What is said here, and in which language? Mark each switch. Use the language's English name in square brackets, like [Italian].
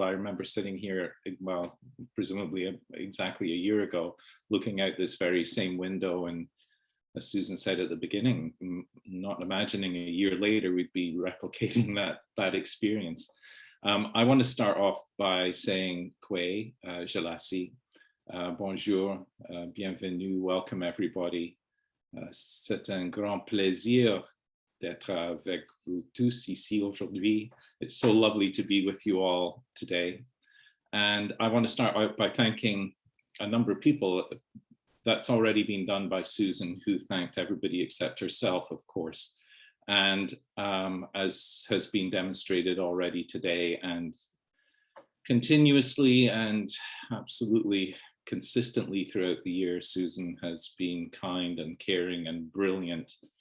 [English] I remember sitting here, well, presumably exactly a year ago, looking out this very same window, and as Susan said at the beginning, not imagining a year later we'd be replicating that experience. I want to start off by saying Kwe, Jalasi, [French] bonjour, bienvenue, [English] welcome everybody. [French] C'est un grand plaisir d'être avec vous tous ici aujourd'hui. [English] It's so lovely to be with you all today. And I want to start out by thanking a number of people. That's already been done by Susan, who thanked everybody except herself, of course. And as has been demonstrated already today and continuously and absolutely consistently throughout the year, Susan has been kind and caring and brilliant.